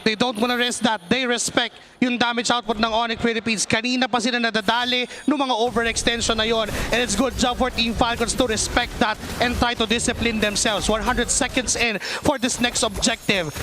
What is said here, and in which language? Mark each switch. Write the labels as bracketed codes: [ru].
[en] They don't wanna risk that. They respect yung damage output ng Onic Philippines. [tl] Kanina pa sila nadadali ng mga overextension na yon. [en] And it's good job for Team Falcons to respect that and try to discipline themselves. 100 seconds in for this next objective.